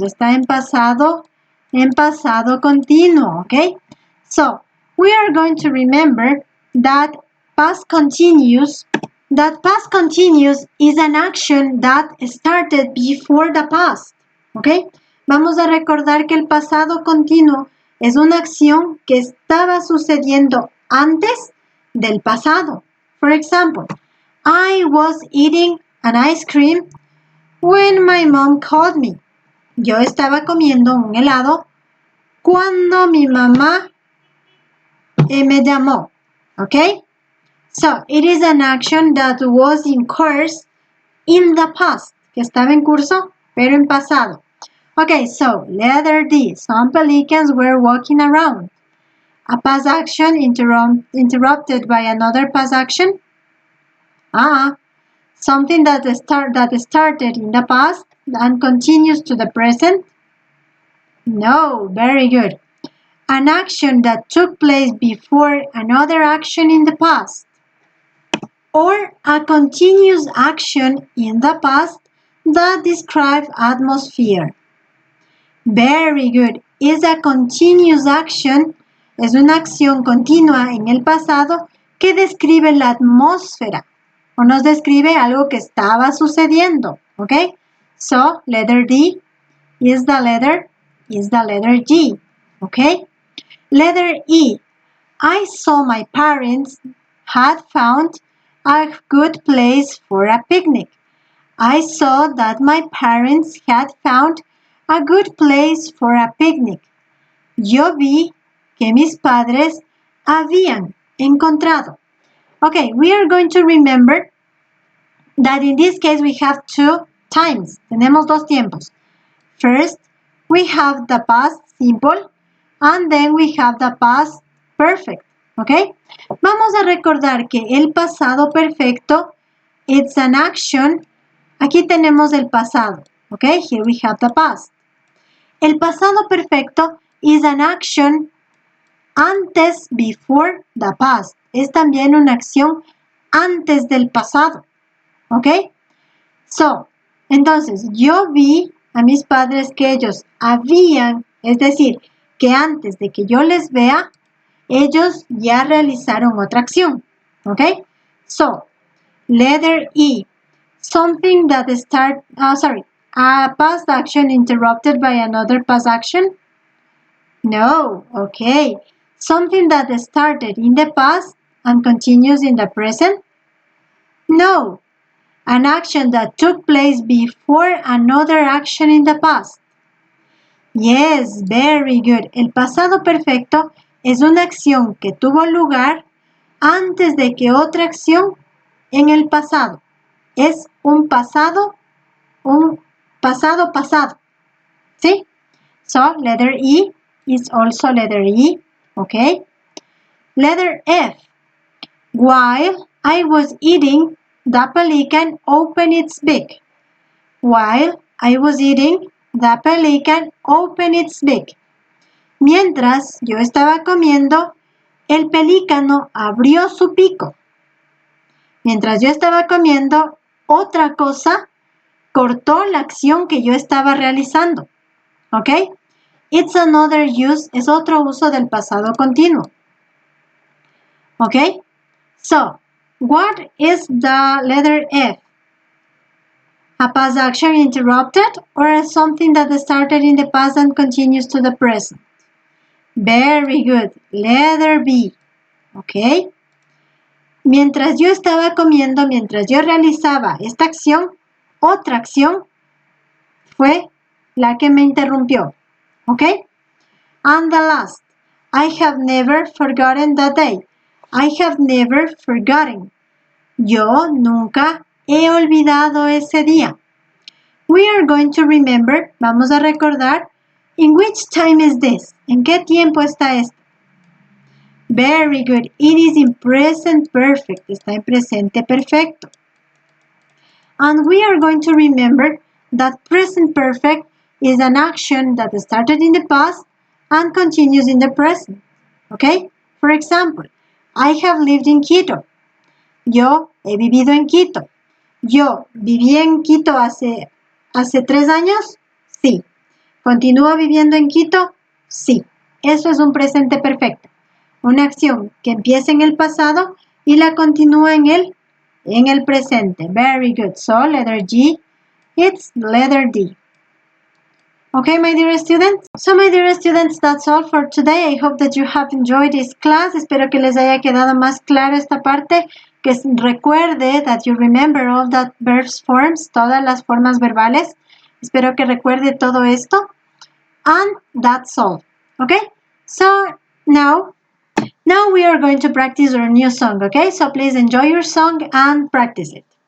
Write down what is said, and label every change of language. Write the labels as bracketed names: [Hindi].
[Spanish] Está en pasado continuo, okay? [English] So, we are going to remember that past continuous is an action that started before the past, okay? [Spanish] Vamos a recordar que el pasado continuo es una acción que estaba sucediendo antes del pasado. [English] For example, I was eating an ice cream when my mom called me. [Spanish] Yo estaba comiendo un helado cuando mi mamá me llamó. [English] Okay? So, it is an action that was in course in the past. [Spanish] Que estaba en curso, pero en pasado. [English] Okay, so, letter D. Some pelicans were walking around. A past action interrupted by another past action? Something that started in the past and continues to the present? No, very good. An action that took place before another action in the past. Or a continuous action in the past that describes atmosphere. Very good. Is a continuous action, [Spanish] es una acción continua en el pasado que describe la atmósfera o nos describe algo que estaba sucediendo, ¿ok? [English] So, letter D is the letter G, ¿ok? Letter E. I saw my parents had found a good place for a picnic. I saw that my parents had found a good place for a picnic. [Spanish] Yo vi que mis padres habían encontrado. [English] Okay, we are going to remember that in this case we have 2 times. [Spanish] Tenemos 2 tiempos. [English] First, we have the past simple and then we have the past perfect. Okay? [Spanish] Vamos a recordar que el pasado perfecto [English] it's an action [Spanish] aquí tenemos el pasado. [English] Okay, here we have the past. [Spanish] El pasado perfecto [English] is an action antes, before the past. [Spanish] Es también una acción antes del pasado. ¿Ok? So, entonces, yo vi a mis padres que ellos habían, es decir, que antes de que yo les vea, ellos ya realizaron otra acción. [English] ¿Ok? So, letter E. Something that a past action interrupted by another past action? No, okay. Something that started in the past and continues in the present? No. An action that took place before another action in the past? Yes, very good. [Spanish] El pasado perfecto es una acción que tuvo lugar antes de que otra acción en el pasado. Es un pasado pasado. ¿Sí? [English] So, letter E is also letter E. Okay? Letter F. While I was eating, the pelican opened its beak. While I was eating, the pelican opened its beak. [Spanish] Mientras yo estaba comiendo, el pelícano abrió su pico. Mientras yo estaba comiendo, otra cosa cortó la acción que yo estaba realizando. ¿Ok? [English] It's another use, [Spanish] es otro uso del pasado continuo. ¿Ok? [English] So, what is the letter F? A past action interrupted or something that started in the past and continues to the present? Very good. Letter B. ¿Ok? [Spanish] Mientras yo estaba comiendo, mientras yo realizaba esta acción, otra acción fue la que me interrumpió. [English] ¿Ok? And the last. I have never forgotten that day. I have never forgotten. [Spanish] Yo nunca he olvidado ese día. [English] We are going to remember, [Spanish] vamos a recordar, [English] in which time is this? [Spanish] ¿En qué tiempo está esto? [English] Very good. It is in present perfect. [Spanish] Está en presente perfecto. [English] And we are going to remember that present perfect is an action that started in the past and continues in the present. Okay? For example, I have lived in Quito. [Spanish] Yo he vivido en Quito. Yo viví en Quito hace 3 años. Sí. ¿Continúo viviendo en Quito? Sí. Eso es un presente perfecto. Una acción que empieza en el pasado y la continúa en el presente. [English] Very good. So, letter G, it's letter D. Okay, my dear students. So, my dear students, that's all for today. I hope that you have enjoyed this class. [Spanish] Espero que les haya quedado más claro esta parte. Que recuerde [English] that you remember all that verbs forms, [Spanish] todas las formas verbales. Espero que recuerde todo esto. [English] And that's all. Okay? So, now we are going to practice our new song, okay? So please enjoy your song and practice it.